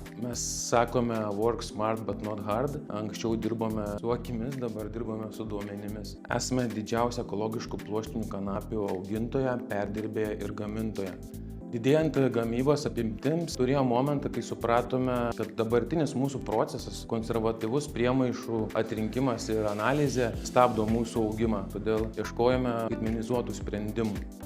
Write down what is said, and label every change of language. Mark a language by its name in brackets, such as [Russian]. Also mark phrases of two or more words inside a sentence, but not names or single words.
[Lithuanian] Mes sakome [English] work smart but not hard. [Lithuanian] Anksčiau dirbome su akimis, dabar dirbame su duomenimis. Esame didžiausia ekologiškų pluoštinių kanapių augintoja, perdirbėja ir gamintoja. Didėjant gamybos apimtims, turėjo momentą, kai supratome, kad dabartinis mūsų procesas, konservatyvus priemaišų atrinkimas ir analizė stabdo mūsų augimą, todėl ieškojome skaitmenizuotų sprendimų.